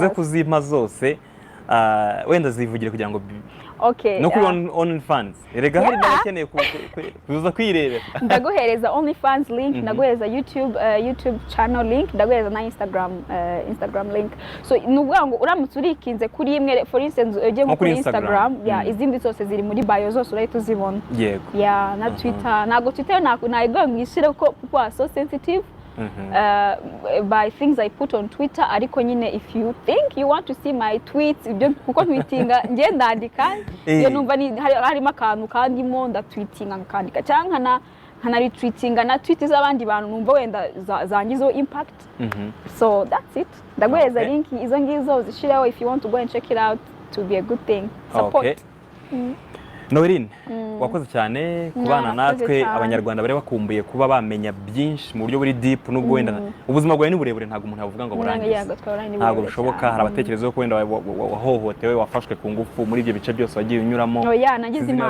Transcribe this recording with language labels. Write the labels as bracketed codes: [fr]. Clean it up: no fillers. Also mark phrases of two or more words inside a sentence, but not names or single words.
[rw] uze kuzimpa zose wenda zivugire kugira ngo okay no kuri OnlyFans erega hari n'abakeneye kuza kwirebera ndaguhereza OnlyFans link ndaguhereza [en] YouTube channel link [rw] ndaguhereza na Instagram link so nuvuga ngo uramutse urikinze kuri imwe [en] for instance [rw] ujye kuri Instagram izindi zose ziri muri bio zose urahita uzibona yego na Twitter nago Twitter nayiga ngishire kuko [en] so sensitive by things I put on Twitter [rw] ariko nyine [en] if you think you want to see my tweets [rw] ibyo kuko tweetinga nge ndandika iyo numva harimo akantu kandi mo ndatweetinga nkandika cyangwa nkana retweetinga na tweet z'abandi bantu numva wenda zangizo [en] impact so that's it [rw] ndaguhereza link izo ngizo zishireho [en] if you want to go and check it out to be a good thing support [rw] Noella wakoze cyane kubana Mwakoze natwe cyane. abanyarwanda bari bakumbuye kuba bamenya byinshi mu buryo buri deep nubwo wenda ubuzima bwawe ni burebure ntabwo umuntu yavuga ngo burangize ntabwo bishoboka hari abatekereza ko wenda wahohotewe wafashwe ku ngufu muri ibyo bice byose wagiye unyuramo oya nagize imana